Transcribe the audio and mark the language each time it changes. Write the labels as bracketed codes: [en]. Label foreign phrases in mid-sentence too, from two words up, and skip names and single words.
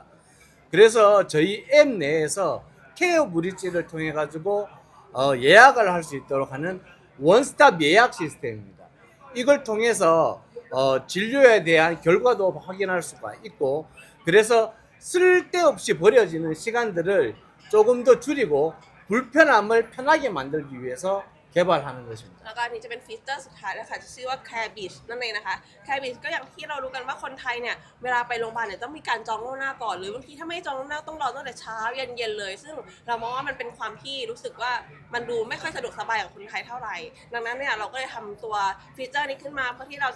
[ko] 그래서 저희 앱 내에서 케어 브릿지를 통해 가지고 예약을 할 수 있도록 하는 원스톱 예약 시스템입니다. 이걸 통해서 진료에 대한 결과도 확인할 수가 있고 그래서 쓸데없이 버려지는 시간들을 조금 더 줄이고 불편함을 편하게 만들기 위해서 개발하는 것입니다. [th] แล้วก็อันนี้จะเป็นฟีเจอร์สุดท้ายนะคะที่ชื่อว่า Care Beach นั่นเองนะคะ Care Beach ก็อย่างที่เรารู้กันว่าคนไทยเนี่ยเวลาไปโรงพยาบาลเนี่ยต้องมีการจองล่วงหน้าก่อนหรือบางทีถ้าไม่จองล่วงหน้าต้องรอตั้งแต่เช้าเย็นๆเลย ซึ่ง เรามองว่ามันเป็นความที่รู้สึกว่ามันดูไม่ค่อยสะดวกสบายกับคนไทยเท่าไหร่ดังนั้นเนี่ยเราก็เลยทำตัวฟีเจอร์นี้ขึ้นมาเพื่อที่เราจะ